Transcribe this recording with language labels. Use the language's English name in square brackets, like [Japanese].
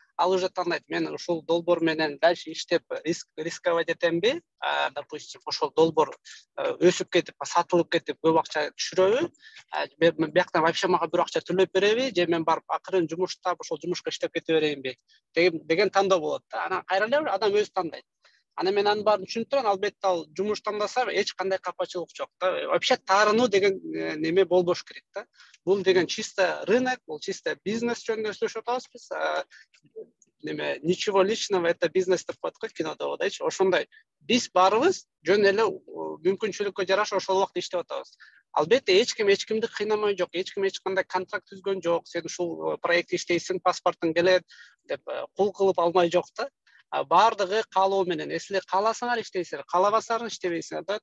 [Kyrgyz] Ал уже тандайт, мен ушул долбоор менен дальше иштеп рисковать этемби, допустим, ошол долбоор өсүп кетип, сатылып кетип, көп акча түшүрөбү, бияктан вообще мага бир акча төлөп береби, же мен барып акырын жумуштап ошол жумушка иштеп кете берейинби деген тандоо болот да. Анан кайра эле адам өзү тандайт. Анан мен анын баарын түшүнүп турам, албетте ал жумуш тандаса эч кандай капачылык жок да. Вообще таарынуу деген неме болбош керек да. Бул деген чисто рынок, бул чисто бизнес жөнүндө сүйлөшүп атабыз биз. Неме, [Russian] ничего личного, это бизнес [Kyrgyz] деп коет го кинодо дайчы. Ошондой биз баарыбыз жөн эле мүмкүнчүлүккө жараша ошол убакта иштеп атабыз. Албетте эч кимди кыйнамай жок, эч кандай контракт түзгөн жок. Сен ушул проект иштейсиң, паспортуң келет деп кул кылып алмай жок да. Бардыгы каалоо менен. Если кааласаңар иштейсиңер, каалабасаңар иштебейсиңер да.